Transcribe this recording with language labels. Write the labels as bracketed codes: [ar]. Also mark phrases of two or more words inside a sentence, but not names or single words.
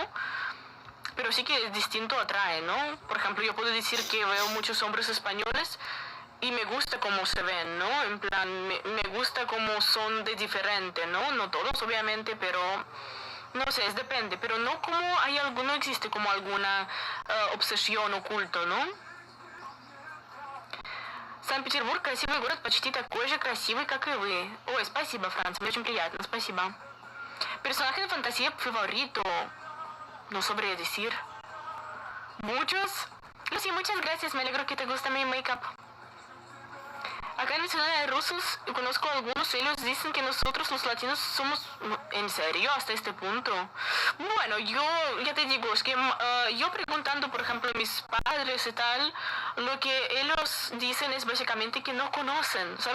[es] Pero sí que es distinto, atrae, ¿no? Por ejemplo, yo puedo decir que veo muchos hombres españoles y me gusta cómo se ven, ¿no? En plan, me gusta cómo son de diferente, ¿no? No todos, obviamente, pero... No sé, depende, pero no como hay algo, no existe como alguna obsesión oculto, ¿no? [ru] Санкт-Петербург красивый город, почти такой же красивый, как и вы. Ой, спасибо, Франц, мне очень приятно, спасибо. [es] Personaje de fantasía favorito. No sabría decir. Muchos. Lucy, muchas gracias, me alegro que te guste mi make-up. Acá en mi ciudad de rusos, conozco a algunos, ellos dicen que nosotros los latinos somos... ¿En serio? ¿Hasta este punto? Bueno, yo ya te digo, es que yo preguntando, por ejemplo, a mis padres y tal, lo que ellos dicen es básicamente que no conocen, ¿sabes?